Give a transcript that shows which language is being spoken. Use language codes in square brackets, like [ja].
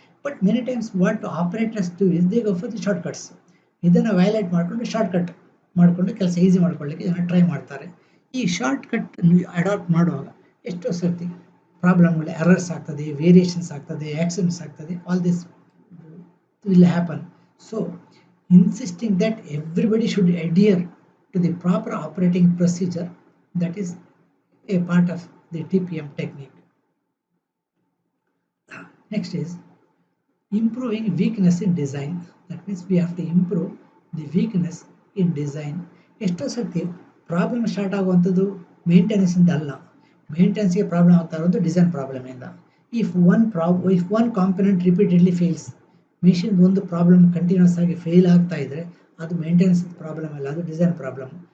[en] But many times what operators do is they go for the shortcuts. [kn] ಇದನ್ನು violate ಮಾಡಿಕೊಂಡು shortcut ಮಾಡಿಕೊಂಡು ಕೆಲಸ easy ಮಾಡ್ಕೊಳ್ಳಿಕ್ಕೆ ಜನ ಟ್ರೈ ಮಾಡ್ತಾರೆ. ಈ ಶಾರ್ಟ್ಕಟ್ ಅಡಾಪ್ಟ್ ಮಾಡುವಾಗ ಎಷ್ಟೋ ಸರ್ತಿ ಪ್ರಾಬ್ಲಮ್ಗಳು ಎರರ್ಸ್ ಆಗ್ತದೆ, ವೇರಿಯೇಷನ್ಸ್ ಆಗ್ತದೆ, ಆಕ್ಸಿಡೆಂಟ್ಸ್ ಆಗ್ತದೆ, [en] All this will happen. So insisting that everybody should adhere to the proper operating procedure, that is a part of the TPM technique. Next is improving weakness in design. That means we have to improve the weakness in design. [kn] ಎಷ್ಟೋ ಸರ್ತಿ problem start ಆಗುವಂಥದ್ದು maintenance ಇಂದ ಅಲ್ಲ, ಮೇಂಟೆನೆನ್ಸ್ಗೆ problem ಆಗ್ತಾ ಇರೋದು design problem ಇಂದ. [en] if one component repeatedly fails, [kn] machine ಒಂದು problem continuous ಆಗಿ ಫೇಲ್ ಆಗ್ತಾ ಇದ್ರೆ ಅದು ಮೇಂಟೆನೆನ್ಸ್ ಪ್ರಾಬ್ಲಮ್ ಅಲ್ಲ, ಅದು ಡಿಸೈನ್ ಪ್ರಾಬ್ಲಮ್.